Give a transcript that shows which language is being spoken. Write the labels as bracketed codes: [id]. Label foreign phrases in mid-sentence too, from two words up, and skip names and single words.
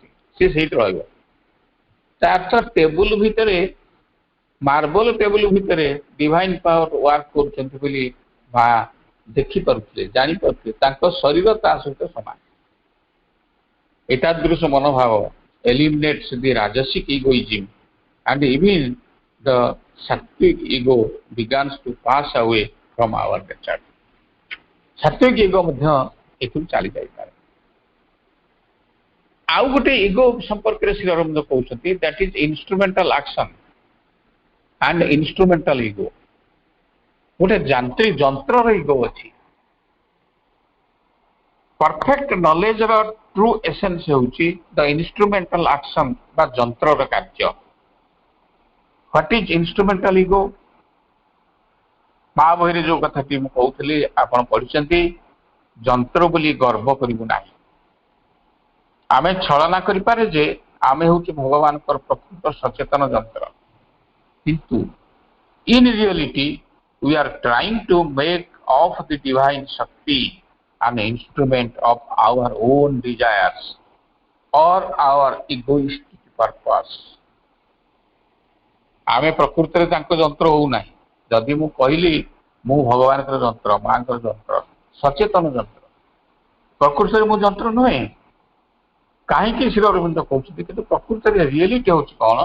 [or] ସେ ସେଇଠି ରହିବ। ତାର ଟେବୁଲ ଭିତରେ, [en] marble table [or] ଭିତରେ [en] divine power work [or] କରୁଛନ୍ତି ବୋଲି ମା ଦେଖିପାରୁଥିଲେ, ଜାଣିପାରୁଥିଲେ। ତାଙ୍କ ଶରୀର ତା ସହିତ ସମାନ। ଏତାଦୃଶ ମନୋଭାବ [en] eliminates the rajasic egoism, and even the sattvic ego begins to pass away from our nature. sattvic ego [or] ମଧ୍ୟ ଏଥିରୁ ଚାଲି ଯାଇପାରେ। ଆଉ ଗୋଟେ ଇଗୋ ସମ୍ପର୍କରେ ଶ୍ରୀ ଅରବିନ୍ଦ କହୁଛନ୍ତି, [en] that is instrumental action and instrumental ego। [or] ଗୋଟେ ଯାନ୍ତ୍ରିକ ଯନ୍ତ୍ରର ଇଗୋ ଅଛି। [en] perfect knowledger true essence [or] ହେଉଛି [en] the instrumental action [or] ବା ଯନ୍ତ୍ରର କାର୍ଯ୍ୟ। [en] what is instrumental ego? [or] ମା ବହିରେ ଯୋଉ କଥାଟି ମୁଁ କହୁଥିଲି ଆପଣ ପଢିଛନ୍ତି, ଯନ୍ତ୍ର ବୋଲି ଗର୍ବ କରିବୁ ନାହିଁ। ଆମେ ଛଳନା କରିପାରେ ଯେ ଆମେ ହେଉଛି ଭଗବାନଙ୍କର ପ୍ରକୃତ ସଚେତନ ଯନ୍ତ୍ର, କିନ୍ତୁ [en] in reality we are trying to make of the divine Shakti an instrument of our own desires or our egoistic purpose। [or] ଆମେ ପ୍ରକୃତରେ ତାଙ୍କ ଯନ୍ତ୍ର ହଉନାହିଁ। ଯଦି ମୁଁ କହିଲି ମୁଁ ଭଗବାନଙ୍କର ଯନ୍ତ୍ର, ମାଙ୍କର ଯନ୍ତ୍ର, ସଚେତନ ଯନ୍ତ୍ର, ପ୍ରକୃତରେ ମୁଁ ଯନ୍ତ୍ର ନୁହେଁ। କାହିଁକି ଶ୍ରୀ ଅରବିନ୍ଦ କହୁଛନ୍ତି? କିନ୍ତୁ ପ୍ରକୃତରେ ରିଏଲିଟି ହେଉଛି କ'ଣ?